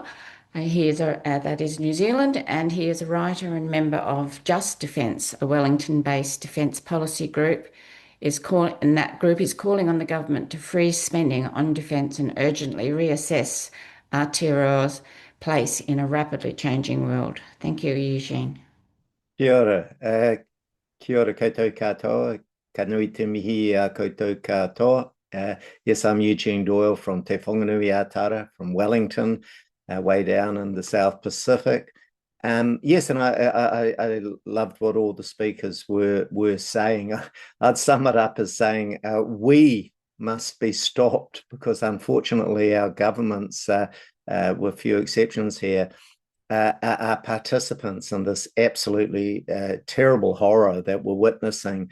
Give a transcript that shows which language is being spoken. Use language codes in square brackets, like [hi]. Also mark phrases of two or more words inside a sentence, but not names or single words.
[en] That is New Zealand, and he is a writer and member of Just Defence, a Wellington-based defence policy group. And that group is calling on the government to freeze spending on defence and urgently reassess Aotearoa's place in a rapidly changing world. Thank you, Eugene. [mi] Kia ora. Kia ora koutou katoa. Ka nui te mihi a koutou katoa. [en] Yes, I'm Eugene Doyle from Te Whanganui Atara, from Wellington, way down in the South Pacific. Yes, and I loved what all the speakers were saying. I'd sum it up as saying we must be stopped because unfortunately our governments, with few exceptions here, are participants in this absolutely terrible horror that we're witnessing.